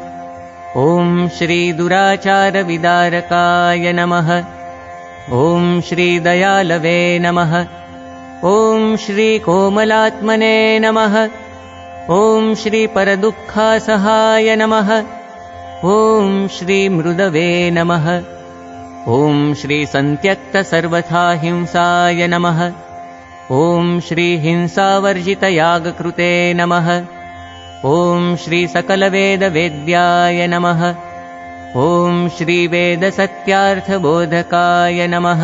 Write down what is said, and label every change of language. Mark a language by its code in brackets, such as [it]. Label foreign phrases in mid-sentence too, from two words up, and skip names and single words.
[sa] ओम श्री दुराचारविदारकाय नमः। ओम श्री दयालवे नमः। ओम श्री कोमलात्मने नमः। ओम श्री परदुःखासहाय नमः। ओम श्री मृदवे नमः। ॐ श्री संत्यक्त सर्वथा हिंसाय नमः। ॐ श्री हिंसावर्जितयागकृते नमः। ॐ श्री सकलवेदवेद्याय नमः। ॐ श्री वेदसत्यार्थबोधकाय नमः।